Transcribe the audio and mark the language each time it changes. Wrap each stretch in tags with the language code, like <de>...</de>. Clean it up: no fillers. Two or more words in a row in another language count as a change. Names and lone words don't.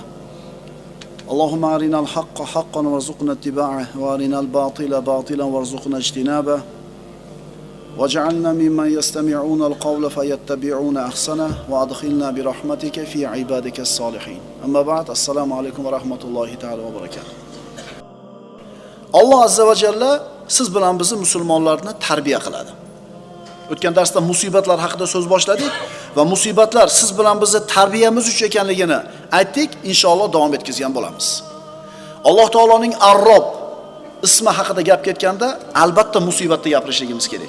<ar>اللهم أرنا الحق حقا وارزقنا اتباعه، وأرنا الباطل باطلا وارزقنا اجتنابه، واجعلنا ممن يستمعون القول فيتبعون أحسنه، وأدخلنا برحمتك في عبادك الصالحين. أما بعد، السلام عليكم ورحمة الله تعالى وبركاته.</ar> <uz>Allah</uz> <ar>عز وجل</ar> <uz>siz bilan bizni musulmonlarni tarbiya qiladi. O'tgan darsda musibatlar haqida so'z boshladik va musibatlar siz bilan bizni tarbiyamiz uchun ekanligini aytdik. Inshaalloh davom etkazgan bo'lamiz. Alloh taoloning Ar-Rob ismi haqida gap ketganda albatta musibatni gapirishligimiz kerak.</uz>